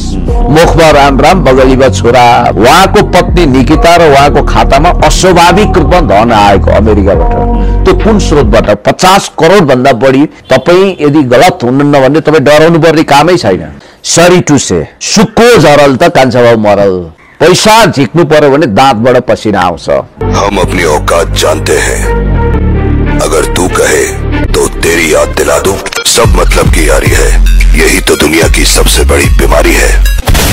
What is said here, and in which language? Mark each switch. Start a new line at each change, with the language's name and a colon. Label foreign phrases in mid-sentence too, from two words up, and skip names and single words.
Nepali: मुखमा राम राम, बगलीमा छोरा। उहाँको पत्नी निकिता र उहाँको खातामा अस्वाभाविक रूपमा धन आएको अमेरिकाबाट। त्यो कुन स्रोतबाट? 50 करोड भन्दा बढी। तपाईँ यदि गलत हुनुहुन्न भने तपाईँ डराउनु पर्ने कामै छैन।
English: sorry to say,
Nepali: सुक्को झरल त कान्छा भाउ मरल। पैसा झिक्नु पर्यो भने दाँतबाट पसिना आउँछ।
Hindi: हम अपनी औकात जानते हैं, अगर तू कहे तो तेरी याद दिला दूं। सब मतलब की यारी है, यही तो दुनिया की सबसे बड़ी बीमारी है।